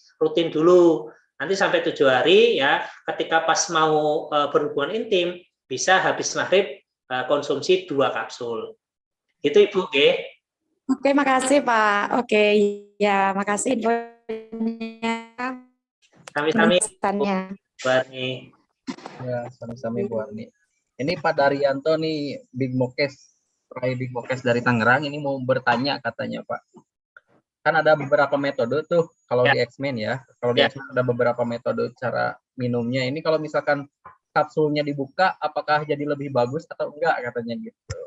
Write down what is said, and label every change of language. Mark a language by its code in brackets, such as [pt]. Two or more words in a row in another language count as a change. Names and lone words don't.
[id] Rutin dulu. Nanti sampai 7 hari ya. Ketika pas mau berhubungan intim bisa habis maghrib konsumsi 2 kapsul. Itu Ibu, oke? Oke, makasih Pak. Oke, ya makasih infonya. Sami-sami. Sami-sami. Ya, sami-sami Bu Arni. Ini Pak Daryanto nih, Big Mokes, Rai Big Mokes dari Tangerang, ini mau bertanya katanya Pak. Kan ada beberapa metode tuh kalau di X-Men ya. Kalau di X-Men ada beberapa metode cara minumnya. Ini kalau misalkan kapsulnya dibuka, apakah jadi lebih bagus atau enggak katanya gitu.